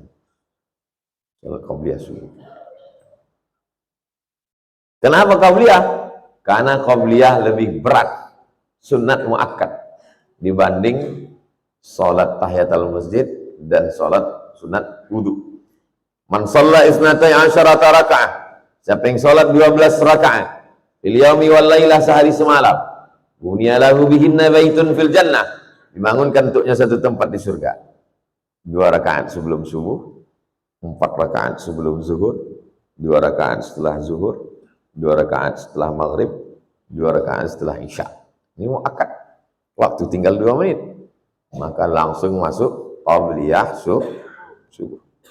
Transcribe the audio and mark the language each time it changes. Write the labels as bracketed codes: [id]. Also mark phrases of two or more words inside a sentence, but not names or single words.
[id] Sholat qabliyah subuh. Kenapa qabliyah? Karena qabliyah lebih berat, sunat muakkad dibanding sholat tahiyatul masjid dan sholat sunat wudu. [ar] Man shalla isnatai asyarata raka'ah, [id] siapa yang sholat 12 rakaat [ar] fil yaumi wal lailah, [id] sehari semalam, [ar] bunya lahu bihinna baitun fil jannah, [id] dibangunkan untuknya satu tempat di surga. 2 rakaat sebelum subuh, 4 rakaat sebelum zuhur, 2 rakaat setelah zuhur, 2 rakaat setelah maghrib, 2 rakaat setelah isya. Ini muakkad, waktu tinggal 2 menit, maka langsung masuk qabliyah subuh.